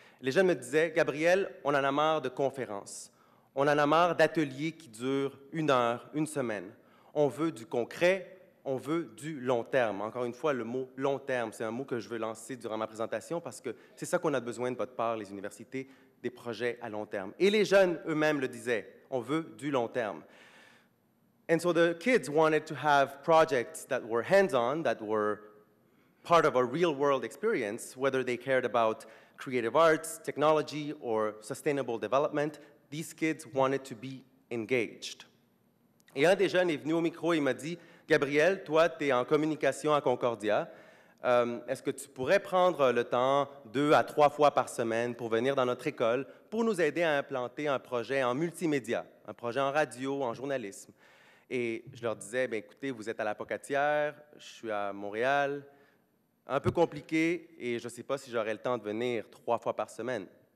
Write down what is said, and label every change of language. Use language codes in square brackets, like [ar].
[fr] Les jeunes me disaient, « Gabriel, on en a marre de conférences. On en a marre d'ateliers qui durent 1 heure, 1 semaine. On veut du concret, on veut du long terme. Encore une fois, le mot long terme, c'est un mot que je veux lancer durant ma présentation parce que c'est ça qu'on a besoin de votre part, les universités, des projets à long terme. Et les jeunes eux-mêmes le disaient, on veut du long terme. [en] And so the kids wanted to have projects that were hands-on, that were part of a real-world experience, whether they cared about creative arts, technology, or sustainable development. These kids wanted to be engaged. [fr] Et un des jeunes est venu au micro et il m'a dit, « Gabriel, toi, tu es en communication à Concordia. Est-ce que tu pourrais prendre le temps 2 à 3 fois par semaine pour venir dans notre école pour nous aider à implanter un projet en multimédia, un projet en radio, en journalisme? » Et je leur disais, bien, écoutez, vous êtes à la Pocatière, je suis à Montréal, un peu compliqué et je ne sais pas si j'aurai le temps de venir 3 fois par semaine.